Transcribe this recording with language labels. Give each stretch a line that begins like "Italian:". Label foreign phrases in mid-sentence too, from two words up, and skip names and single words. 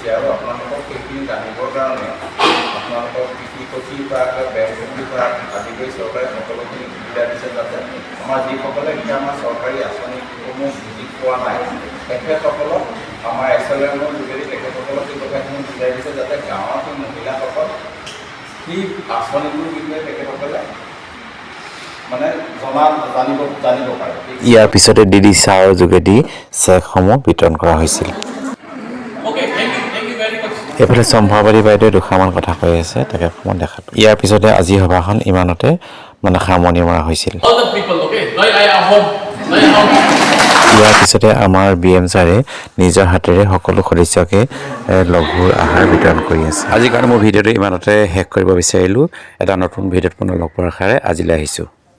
Assamese: আৰু আপোনালোকক সেইখিনি জানিবৰ কাৰণে আপোনালোকৰ কৃষি সচিব বা বেংক সচিব বা আদি কৰি চৰকাৰে সকলোখিনি সুবিধা দিছে, যাতে আমাৰ যিসকলে এতিয়া আমাৰ চৰকাৰী আঁচনিসমূহ বুজি পোৱা নাই তেখেতসকলক আমাৰ SLMৰ যোগেদি তেখেতসকলক সেই কথাখিনি বুজাই দিছে, যাতে গাঁৱৰ সেই মহিলাসকল সেই আঁচনিটোৰ বিষয়ে তেখেতসকলে মানে জানিব পাৰে। ইয়াৰ পিছতে DDC ছাৰৰ যোগেদি চেকসমূহ বিতৰণ কৰা হৈছিল।
English: Okay thank you very much.
Assamese: এইফালে চম্ভাবাদী বাইদেৱে দুষাৰমান কথা কৈ আছে, তাকে অকণমান দেখালোঁ। ইয়াৰ পিছতে আজি সভাখন ইমানতে মানে সামৰণি মৰা হৈছিল।
English: all the people okay
Assamese: জয় আই অহোম জয় অহোম। ইয়াৰ পিছতে আমাৰ BM ছাৰে নিজৰ হাতেৰে সকলো সদস্যকে লঘুৰ আহাৰ বিতৰণ কৰি আছে। আজিৰ কাৰণে মোৰ ভিডিঅ'টো ইমানতে শেষ কৰিব বিচাৰিলোঁ। এটা নতুন ভিডিঅ'ত পুনৰ লগ পোৱাৰ আশাৰে আজিলৈ আহিছোঁ।